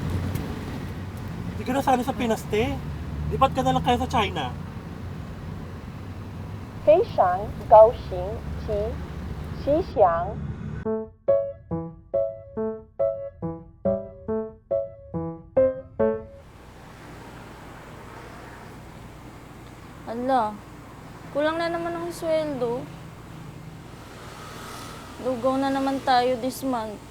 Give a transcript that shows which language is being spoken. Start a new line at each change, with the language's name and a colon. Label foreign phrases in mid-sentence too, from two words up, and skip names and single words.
Filipino: Hindi ka na sana sa Pinas, te. Lipat ka na lang kaya sa China.
Chinese: 非常高兴及吉祥。
Filipino: Hala, kulang na naman ang sweldo. Lugaw na naman tayo
English: this month.